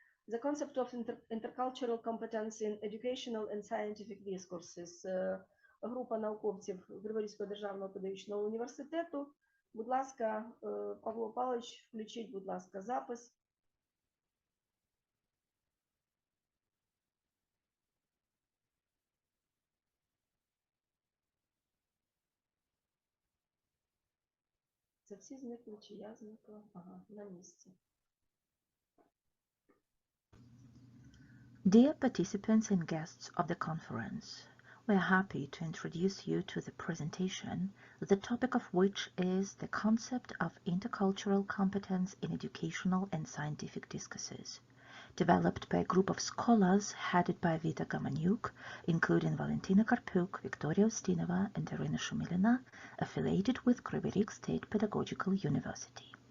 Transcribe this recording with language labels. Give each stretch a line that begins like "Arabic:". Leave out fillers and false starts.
English: The concept of intercultural competence in educational and scientific discourses.
Ukrainian: Група науковців Криворізького державного педагогічного університету. Будь ласка, Павло Павлович, включіть, будь ласка, запис. Це всі зникли, чи я зникла? Ага, на місці.
English: Dear participants and guests of the conference, we are happy to introduce you to the presentation, the topic of which is the concept of intercultural competence in educational and scientific discourses, developed by a group of scholars headed by Vita Gamanyuk, including Valentina Karpuk, Victoria Ustinova, and Irina Shumilina, affiliated with Kryvyi State Pedagogical University.